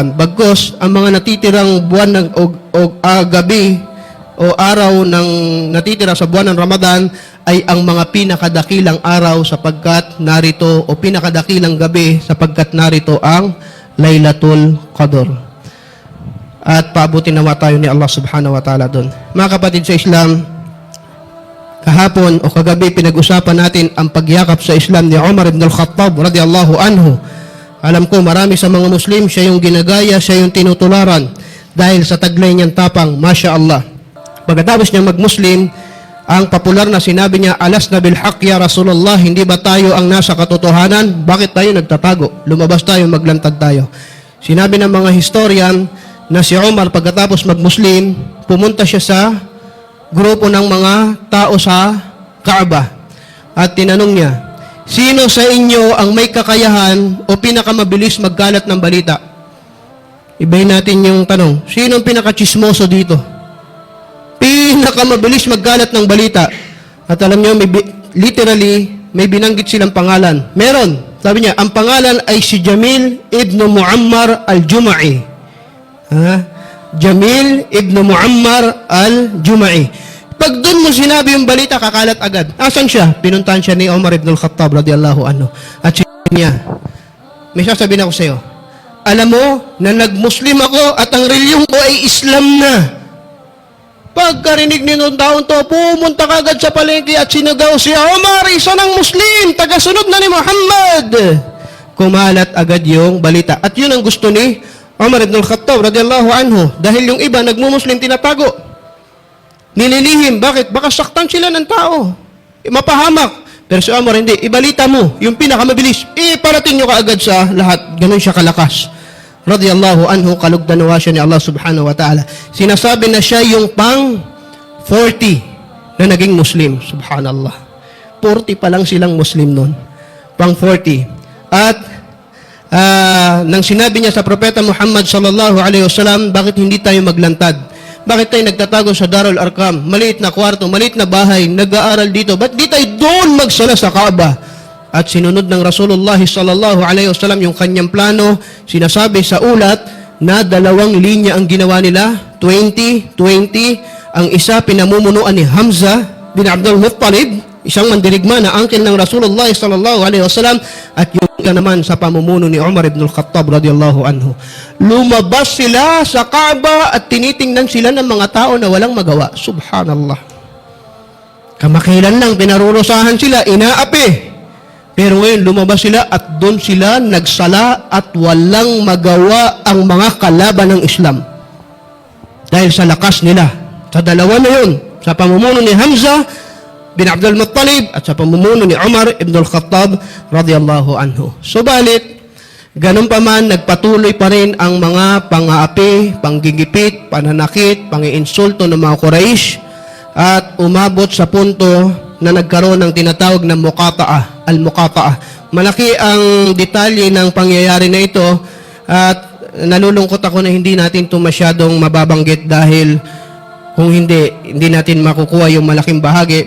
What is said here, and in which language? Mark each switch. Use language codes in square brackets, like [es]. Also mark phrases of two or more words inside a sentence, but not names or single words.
[tl] Bagkus, ang mga natitirang buwan ng gabi o araw ng natitira sa buwan ng Ramadan ay ang mga pinakadakilang araw, sapagkat narito, o pinakadakilang gabi sapagkat narito ang Laylatul Qadr. At paabutin nawa tayo ni Allah [ar] سبحانه وتعالى [tl] doon. Mga kapatid sa Islam, kahapon o kagabi pinag-usapan natin ang pagyakap sa Islam ni Umar ibn al-Khattab [ar] رضي الله عنه. [tl] Alam ko marami sa mga Muslim siya yung ginagaya, siya yung tinutularan dahil sa taglay niyang tapang, [ar] ما شاء الله. [tl] Pagkatapos niya mag-Muslim, ang popular na sinabi niya, [ar] ألسنا بالحق يا رسول الله, [tl] hindi ba tayo ang nasa katotohanan? Bakit tayo nagtatago? Lumabas tayo, maglantad tayo. Sinabi ng mga historian na si Umar pagkatapos mag-Muslim, pumunta siya sa grupo ng mga tao sa Kaaba at tinanong niya, sino sa inyo ang may kakayahan o pinakamabilis magkalat ng balita? Ibahin natin yung tanong, sino ang pinakachismoso dito? Pinakamabilis magkalat ng balita. At alam nyo, literally, may binanggit silang pangalan. Meron. Sabi niya, ang pangalan ay si Jamil ibn Muammar al-Juma'i. Jamil ibn Muammar al-Juma'i. Pag doon mo sinabi yung balita, kakalat agad. Asan siya? Pinuntahan siya ni Umar ibn al-Khattab [ar] رضي الله عنه. [tl] At sinabi niya, may sasabihin ako sa iyo, alam mo na nag-Muslim ako at ang reliyong ko ay Islam na. Pagkarinig ni noong taon to, pumunta kagad sa palengke at sinagaw si Umar, isa ng Muslim, tagasunod na ni Muhammad. Kumalat agad yung balita. At yun ang gusto ni Umar ibn al-Khattab [ar] رضي الله عنه. [tl] Dahil yung iba, nagmumuslim, tinatago. Nililihim. Bakit? Baka saktan sila ng tao. Mapahamak. Pero si Umar, hindi. Ibalita mo. Yung pinakamabilis. Iparating nyo kaagad sa lahat. Ganun siya kalakas. [ar] رضي الله عنه, [tl] kalugdanawa siya ni Allah [ar] سبحانه وتعالى. [tl] Sinasabi na siya yung pang 40 na naging Muslim. Subhanallah. 40 pa lang silang Muslim nun. Pang 40. At nang sinabi niya sa Propeta Muhammad [ar] صلى الله عليه وسلم, [tl] bakit hindi tayo maglantad? Bakit tayo nagtatago sa Darul Arqam? Maliit na kwarto, maliit na bahay, nag-aaral dito. Ba't di tayo doon magsala sa Kaaba? At sinunod ng Rasulullah [ar] صلى الله عليه وسلم [tl] yung kanyang plano. Sinasabi sa ulat na 2 linya ang ginawa nila, 20. Ang isa pinamumunuan ni Hamza bin Abdul Muttalib, isang mandirigma na angkin ng Rasulullah [ar] صلى الله عليه وسلم, [tl] at yung ka naman sa pamumuno ni Umar ibn al-Khattab [ar] رضي الله عنه. [tl] Lumabas sila sa Kaaba at tinitingnan sila ng mga tao na walang magawa. Subhanallah. Kamakailan lang, pinarurusahan sila, inaapi. Pero ngayon, lumabas sila at doon sila nagsala at walang magawa ang mga kalaban ng Islam. Dahil sa lakas nila. Sa dalawa na yun, sa pamumuno ni Hamza bin Abdul Muttalib at sa pamumuno ni Umar ibn al-Khattab [ar] رضي الله عنه. [tl] Subalit, ganun pa man, nagpatuloy pa rin ang mga pang-aapi, panggigipit, pananakit, pangiinsulto ng mga Quraysh at umabot sa punto na nagkaroon ng tinatawag na [ar] مقاطعة، المقاطعة. [tl] Malaki ang detalye ng pangyayari na ito at nalulungkot ako na hindi natin ito masyadong mababanggit dahil kung hindi natin makukuha yung malaking bahagi.